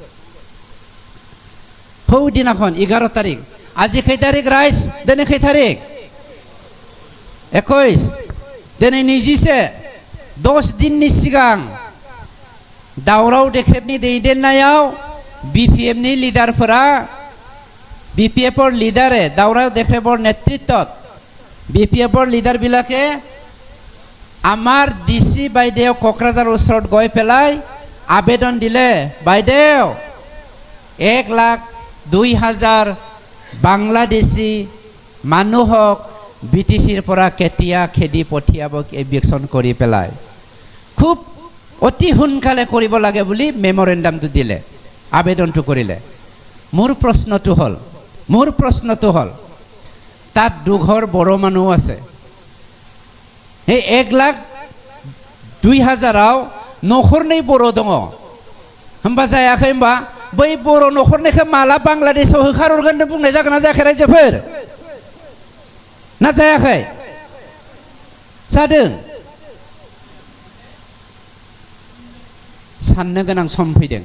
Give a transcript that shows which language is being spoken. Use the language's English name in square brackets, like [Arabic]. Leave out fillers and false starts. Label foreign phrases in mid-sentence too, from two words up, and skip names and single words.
[Bodo] हौ दिनाखन 11 तारिख আজি खै तारिख राइज दिनै खै तारिख 21 दिनै 21 10 दिननि सिगां दावराव देख्रेबनि दैदेननायाव BPFनि लिडारफोरा [Assamese] BPFৰ লিডাৰে দাওৰাव দেখ্ৰেবৰ নেতৃত্বত BPFৰ লিডাৰবিলাকে আমাৰ DC বাইদেউ কোকৰাঝাৰ ওচৰত গৈ পেলাই আবেদন দিলে, বাইদেউ 1,02,000 বাংলাদেশী মানুহক BTCৰ পৰা কেতিয়া খেদি পঠিয়াব ইলেকশ্যন কৰি পেলাই খুব অতি সোনকালে কৰিব লাগে বুলি মেমৰেণ্ডামটো দিলে, আবেদনটো কৰিলে। মোৰ প্ৰশ্নটো হ'ল তাত দুঘৰ বড়ো মানুহ আছে। [Bodo] এই 1,02,000 नखरनै बर' दङ। होमबा जायाखै होमबा बै बर' नखरनैखौ माला बांलादेशआव होखारहरगोन बुंनाय जागोन ना जायाखै रायजोफोर? ना जायाखै? जादों। साननो गोनां सम फैदों।